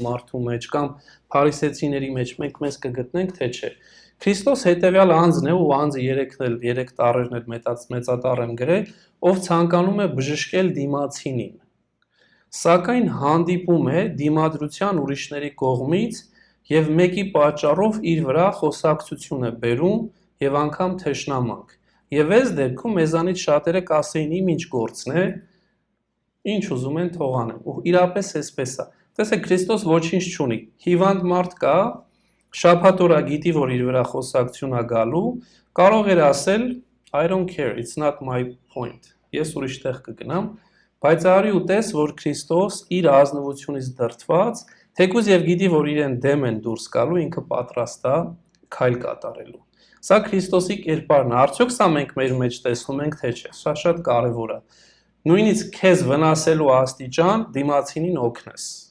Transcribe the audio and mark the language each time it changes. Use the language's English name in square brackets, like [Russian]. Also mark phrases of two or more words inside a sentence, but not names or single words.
[Armenian] մարդու մեջ, կամ փարիսեցիների մեջ մենք մեզ կգտնենք, թե չէ։ Քրիստոս հետևյալ անձն է, ու անձը 3 տառերն էլ մեծատառ եմ գրել, ով ցանկանում է բժշկել դիմացինին։ Սակայն հանդիպում է դիմադրության ուրիշների կողմից եւ մեկի պատճառով իր վրա խոսակցություն է բերում եւ անգամ թշնամանք։ Եվ այս դեպքում մեզանից շատերը կասեին իմ ինչ գործն է, ինչ ուզում են թող անեն։ Ու իրապես էսպես է։ Տեսեք, Քրիստոս ոչինչ չունի։ Հիվանդ մարդ կա, շաբաթ օրա գիտի, որ իր վրա խոսակցություն է գալու, կարող էր ասել [English] I don't care, it's not my point։ [Armenian] Ես ուրիշ տեղ կգնամ, բայց արի ու տես, որ Քրիստոս իր ազնվությունից դրդված, թեկուզ եւ գիտի, որ իրեն դեմ են դուրս գալու, ինքը պատրաստ է քայլ կատարելու։ Սա Քրիստոսի կերպարն է։ Արդյոք սա մենք մեր մեջ տեսնում ենք, թե չէ։ Սա շատ կարևոր է։ Նույնիսկ քեզ վնասելու աստիճան դիմացինին օգնես։